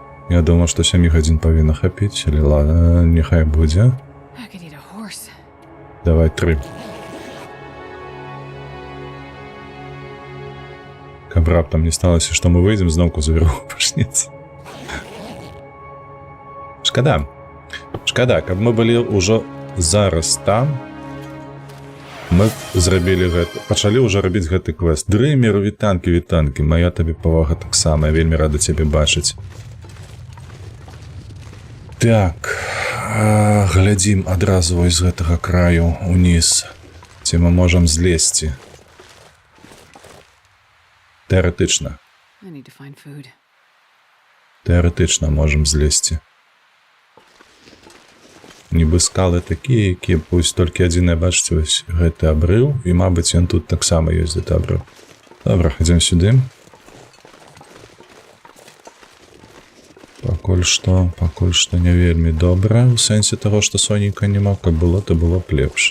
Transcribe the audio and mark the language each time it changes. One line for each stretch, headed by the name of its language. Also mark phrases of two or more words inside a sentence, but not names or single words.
Belarusian: Я думаў, што 7 гадзін павінна хапіць, але ладно, няхай будзе.
English: I could eat a horse.
Belarusian: Давай 3. Каб раптам не сталася, што мы выйдзем, зноўку завіруху пачнецца. Шкада. Шкада, каб мы былі ўжо зараз там, мы зрабілі гэта, пачалі ўжо рабіць гэты квест. Дрымер, вітанкі, вітанкі. Мая табе павага таксама, я вельмі рада цябе бачыць. Так, глядзім адразу з гэтага краю уніз, ці мы можам злезці. Тэарэтычна.
English: I need to find food.
Belarusian: Тэарэтычна можам злезці. Нібы скалы такія, якія пусть толькі адзінае бачыць вось гэты абрыў, і, мабыць, ён тут таксама ёсць гэты абрыў. Добра, ходзім сюды. Пакуль што не вельмі добра, у сэнсе таго, што сонейка няма, каб было, то было б лепш.